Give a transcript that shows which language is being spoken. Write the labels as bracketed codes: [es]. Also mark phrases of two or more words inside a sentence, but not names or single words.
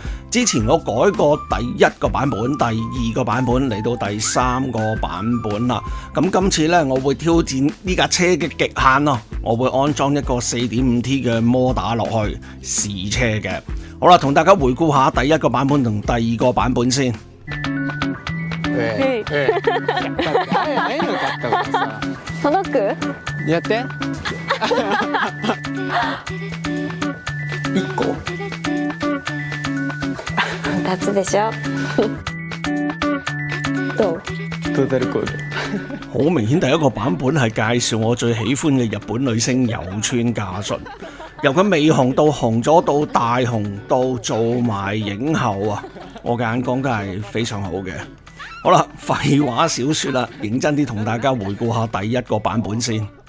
[yue] 之前我改過第一個版本、第二個版本，嚟到第三個版本啦。咁今次呢，我會挑戰呢架車嘅極限咯，我會安裝一個 4.5T 嘅摩打落去試車嘅。好啦，同大家回顧下第一個版本同第二個版本先。 [ja] 届く？やって1個 2つでしょどう？トータルコード [yue] 好明顯第一個版本係介紹我最喜歡嘅日本女星有村架純，由佢未紅到紅咗到大紅到做埋影后啊，我嘅眼光都係非常好嘅。好啦，廢話少說啦，認真啲同大家回顧下第一個版本先。